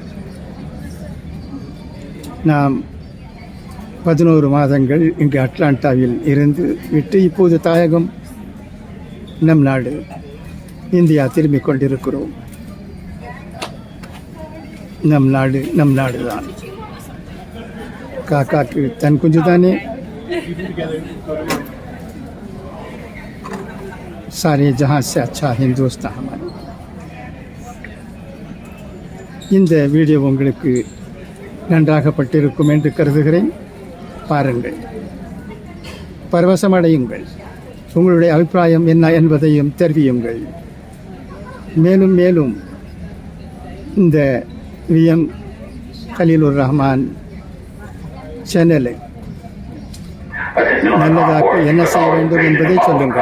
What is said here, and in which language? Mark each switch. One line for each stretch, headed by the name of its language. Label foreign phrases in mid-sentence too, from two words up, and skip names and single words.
Tamil: நாம் 11 மாதங்கள் இங்கு அட்லாண்டாவில் இருந்து விட்டு இப்போது தாயகம் நம் நாடு இந்தியா திரும்பிக் கொண்டிருக்கிறோம். நம் நாடு தான். காக்காக்கு தன் குஞ்சு தானே.
Hindi: सारे जहाँ से अच्छा हिंदुस्तान हमारे.
Tamil: இந்த வீடியோ உங்களுக்கு நன்றாகப்பட்டிருக்கும் என்று கருதுகிறேன். பாருங்கள், பரவசமடையுங்கள். உங்களுடைய அபிப்பிராயம் என்ன என்பதையும் தெரிவியுங்கள். மேலும் மேலும் இந்த விஎம் கலீலுர் ரஹ்மான் சேனலை நல்லதாக்க என்ன செய்ய வேண்டும் என்பதை சொல்லுங்கள்.